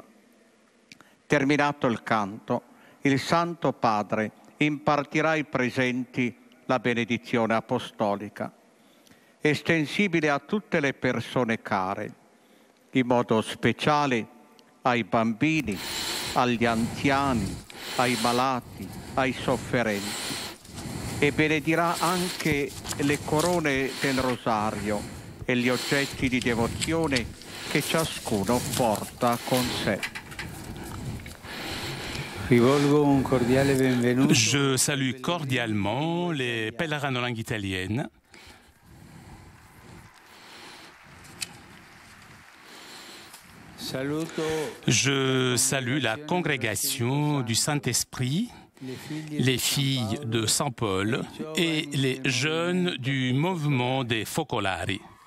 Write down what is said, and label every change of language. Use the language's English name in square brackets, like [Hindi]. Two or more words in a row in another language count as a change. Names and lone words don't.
[Italian] Terminato il canto, il Santo Padre impartirà ai presenti la benedizione apostolica, estensibile a tutte le persone care, in modo speciale ai bambini, agli anziani, ai malati, ai sofferenti. E benedirà anche le corone del rosario e gli oggetti di devozione che ciascuno porta con sé. [French] Je salue cordialement les pèlerins de langue italienne. Je salue la congrégation du Saint-Esprit, les filles de Saint Paul et les jeunes du mouvement des Focolari.